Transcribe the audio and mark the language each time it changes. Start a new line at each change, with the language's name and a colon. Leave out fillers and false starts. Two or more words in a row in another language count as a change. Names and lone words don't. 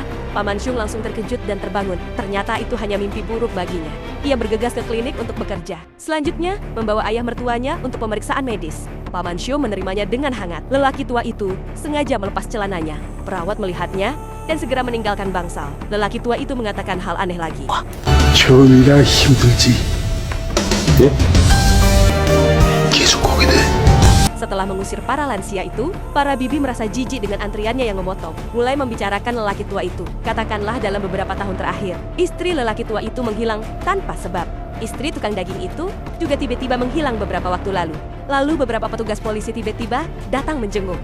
Indonesian: Paman Seong langsung terkejut dan terbangun. Ternyata itu hanya mimpi buruk baginya. Ia bergegas ke klinik untuk bekerja. Selanjutnya, membawa ayah mertuanya untuk pemeriksaan medis. Paman Seong menerimanya dengan hangat. Lelaki tua itu sengaja melepas celananya. Perawat melihatnya dan segera meninggalkan bangsal. Lelaki tua itu mengatakan hal aneh lagi.
Korean: 처음이라 힘들지. 예? 계속 오게 돼.
Indonesian: Setelah mengusir para lansia itu, para bibi merasa jijik dengan antriannya yang memotong. Mulai membicarakan lelaki tua itu. Katakanlah dalam beberapa tahun terakhir, istri lelaki tua itu menghilang tanpa sebab. Istri tukang daging itu juga tiba-tiba menghilang beberapa waktu lalu. Lalu beberapa petugas polisi tiba-tiba datang menjenguk.